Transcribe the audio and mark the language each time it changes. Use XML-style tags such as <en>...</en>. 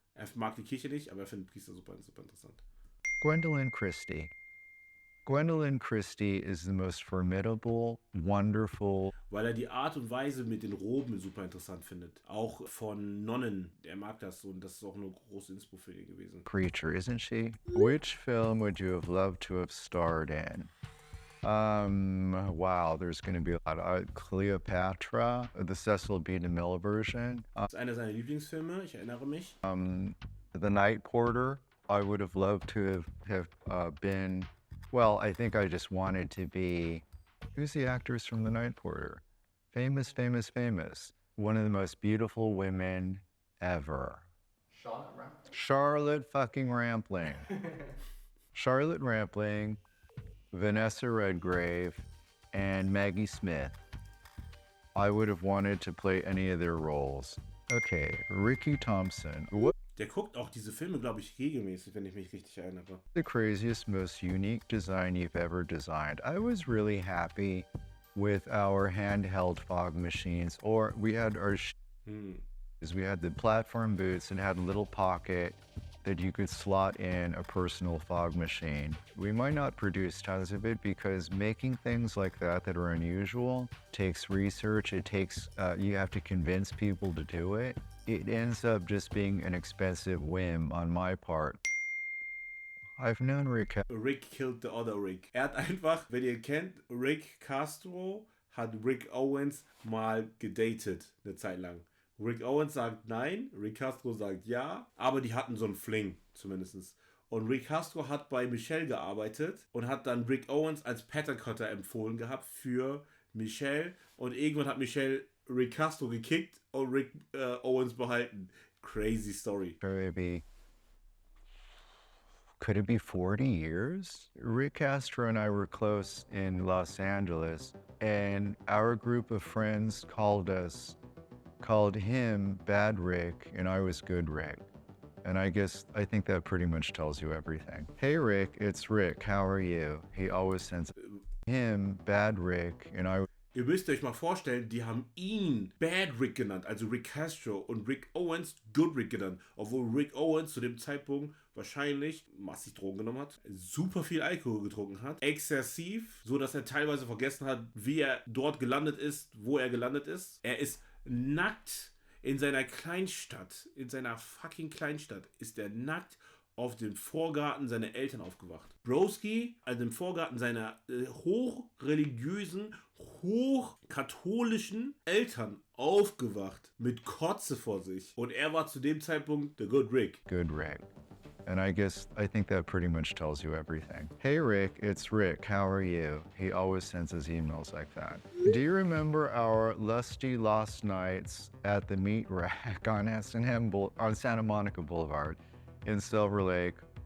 <de>Er mag die Kirche nicht, aber er findet Priester super, super interessant.</de> <en>Gwendolyn Christie. Gwendolyn Christie is the most formidable, wonderful.</en> <de>Weil er die Art und Weise mit den Roben super interessant findet. Auch von Nonnen. Er mag das und das ist auch eine große Inspo für ihn gewesen.</de> <en>Creature, isn't she? Which film would you have loved to have starred in? Wow, there's going to be a lot of Cleopatra, the Cecil B. DeMille version.</en> <de>Das ist einer seiner Lieblingsfilme, ich erinnere mich.</de> <en>The Night Porter, I would have loved to have been, well, I think I just wanted to be, who's the actress from The Night Porter? Famous. One of the most beautiful women ever. Charlotte fucking Rampling. Charlotte Rampling, Vanessa Redgrave, and Maggie Smith. I would have wanted to play any of their roles. Okay, Ricky Thompson. What</en> <de>Der guckt auch diese Filme, glaube ich, regelmäßig, wenn ich mich richtig erinnere.</de> <en>the craziest, most unique design you've ever designed? I was really happy with our handheld fog machines, or we had our we had the platform boots and had a little pocket that you could slot in a personal fog machine. We might not produce tons of it because making things like that are unusual takes research. It takes, you have to convince people to do it. It ends up just being an expensive whim on my part. I've known Rick. Rick killed the other Rick.</en> <de>Er hat einfach, wenn ihr kennt, Rick Castro hat Rick Owens mal gedatet, eine Zeit lang. Rick Owens sagt nein, Rick Castro sagt ja, aber die hatten so einen Fling zumindest. Und Rick Castro hat bei Michelle gearbeitet und hat dann Rick Owens als Pattern Cutter empfohlen gehabt für Michelle. Und irgendwann hat Michelle Rick Castro gekickt und Rick Owens behalten.</de> <en>Crazy story. Could it be 40 years? Rick Castro and I were close in Los Angeles, and our group of friends called him Bad Rick, and I was Good Rick. And I think that pretty much tells you everything. Hey Rick, it's Rick, how are you? He always sends him Bad Rick, and I...</en> <de>Ihr müsst euch mal vorstellen, die haben ihn Bad Rick genannt, also Rick Castro, und Rick Owens Good Rick genannt. Obwohl Rick Owens zu dem Zeitpunkt wahrscheinlich massig Drogen genommen hat, super viel Alkohol getrunken hat, exzessiv, so dass er teilweise vergessen hat, wie er dort gelandet ist, wo er gelandet ist. Er ist nackt in seiner Kleinstadt, in seiner fucking Kleinstadt, ist er nackt auf dem Vorgarten seiner Eltern aufgewacht. Broski, also im Vorgarten seiner hochreligiösen, hochkatholischen Eltern aufgewacht mit Kotze vor sich. Und er war zu dem Zeitpunkt der Good Rick. Good Rick.</de> <en>And I think that pretty much tells you everything. Hey Rick, it's Rick, how are you? He always sends his emails like that. Do you remember our lusty lost nights at the meat rack on Santa Monica Boulevard in Silver Lake?</en>